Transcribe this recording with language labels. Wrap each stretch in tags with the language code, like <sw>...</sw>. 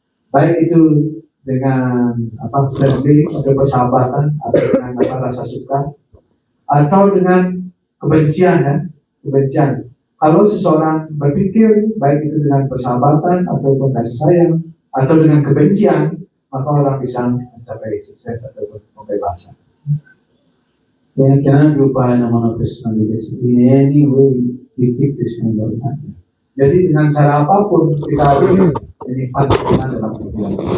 <id>Baik itu dengan friendly atau persahabatan, atau dengan rasa suka, atau dengan kebencian ya, kebencian. Kalau seseorang berpikir baik itu dengan persahabatan atau kasih sayang atau dengan kebencian, maka orang bisa mencapai sukses atau kebebasan.</id> <sa>Then cannot be upayana mana Krishna nivesaya.</sa> <en>In any way, you keep Krishna in your mind.</en> <id>Jadi dengan cara apapun kita harus menyimpan Krishna dalam pikiran.</id>